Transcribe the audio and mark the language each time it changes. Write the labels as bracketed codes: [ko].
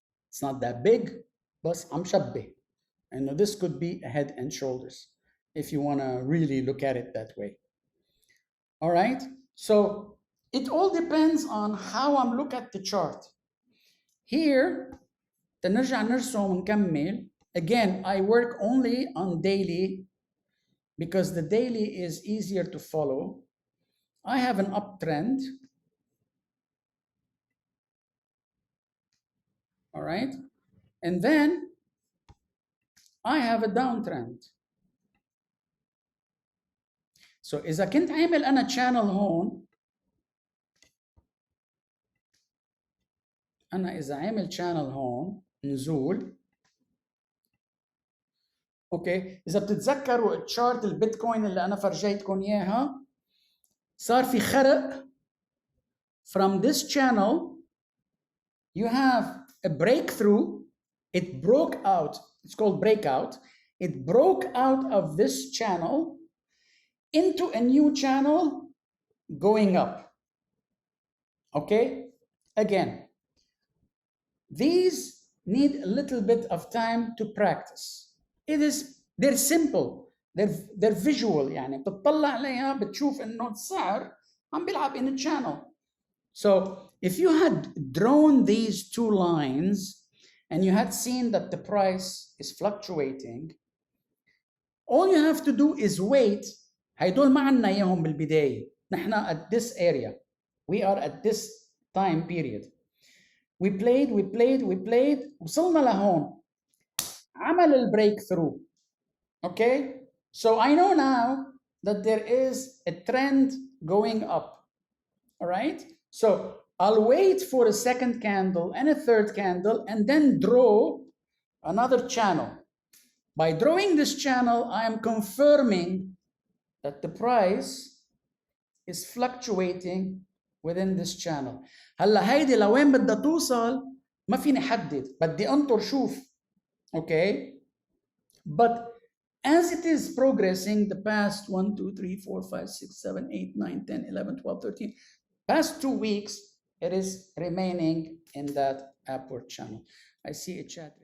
[en] It's not that big, بس عم شبه إنه this could be a head and shoulders if you want to really look at it that way. All right, so it all depends on how I'm look at the chart. [ar] Here تنرجع نرسم ونكمل. [en] Again, I work only on daily because the daily is easier to follow. I have an uptrend. All right, and then I have a downtrend. [ar] So إذا كنت عامل أنا channel هون، أنا إذا عامل channel هون نزول. اوكي، اذا بتتذكروا التشارت البيتكوين اللي انا فرجيتكم اياها، صار في خرق from this channel. [en] You have a breakthrough. It broke out. It's called breakout. It broke out of this channel into a new channel going up. Okay, again, these need a little bit of time to practice. They're simple, they're visual. [ar] يعني بتطلع عليها بتشوف انه السعر عم بيلعب in a channel. [en] So if you had drawn these two lines and you had seen that the price is fluctuating, all you have to do is wait. [ar] هيدول ما عنا اياهم بالبداية. [en] نحن at this area. We are at this time period. We played وصلنا لهون. [ar] عمل البريك ثرو. [en] Okay, so I know now that there is a trend going up. All right, so I'll wait for a second candle and a third candle and then draw another channel. By drawing this channel, I am confirming that the price is fluctuating within this channel. [ar] هلا هيدي لوين بدها توصل ما فيني حدد، بدي انطر شوف. Okay, but [en] as it is progressing, the past 1, 2, 3, 4, 5, 6, 7, 8, 9, 10, 11, 12, 13, past 2 weeks, it is remaining in that upward channel. I see a chat.